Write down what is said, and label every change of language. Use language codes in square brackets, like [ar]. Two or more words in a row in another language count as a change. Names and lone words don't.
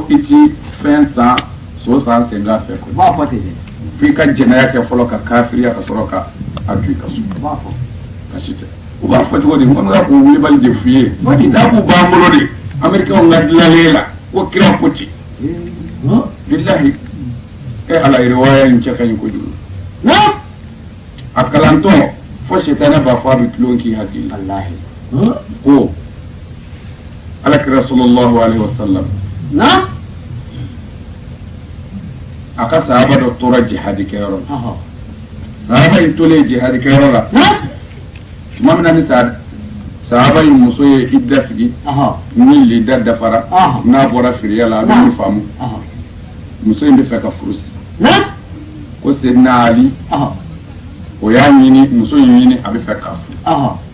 [bm] i ti fɛn san so san sen k'a fɛ koyi f'i ka jɛnɛya kɛ fɔlɔ ka kafiriya ka sɔrɔ ka a don i ka so kasi tɛ u b'a fɔ cogo di n kɔni ka k'o wulibali de f'i ye kitaabu b'an bolo de américain ka dilanlen la ko kira ko ten bilahi ala riwaya in cɛ ka ɲi kojugu a kalantɔ fo sitana b'a fɔ a bɛ tulon k'i hakili ko alakira [ar] صلى الله عليه وسلم [bm] a ka sahaba dɔ tora jihadi kɛyɔrɔ la sahaba in tolen jihadi kɛyɔrɔ la tuma min na ni sahaba in muso ye idda sigi ni lidda dafara n'a bɔra firiya la a bɛ min faamu muso in bɛ fɛ ka furu sisan ko Seydina Ali o y'a ɲini muso in ɲini a bɛ fɛ k'a furu